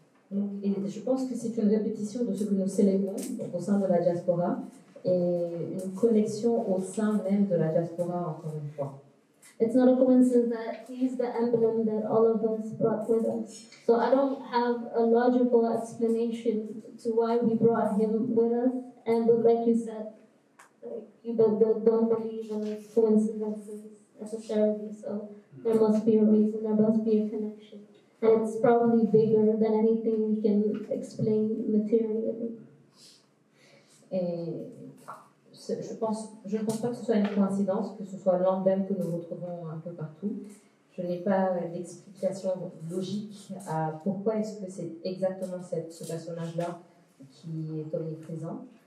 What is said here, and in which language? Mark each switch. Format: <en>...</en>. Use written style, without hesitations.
<fr>Donc, et je pense que c'est une répétition de ce que nous célébrons donc, au sein de la diaspora et une connexion au sein même de la diaspora encore une fois.</fr> <en>It's not a coincidence that he's the emblem that all of us brought with us. So I don't have a logical explanation to why we brought him with us. And but like you said, like, you don't believe in coincidences necessarily. So there must be a reason, there must be a connection. And it's probably bigger than anything we can explain materially.</en> <fr>Et je ne pense pas que ce soit une coïncidence, que ce soit l'emblème que nous retrouvons un peu partout. Je n'ai pas d'explication logique à pourquoi est-ce que c'est exactement ce personnage-là qui est omniprésent.</fr>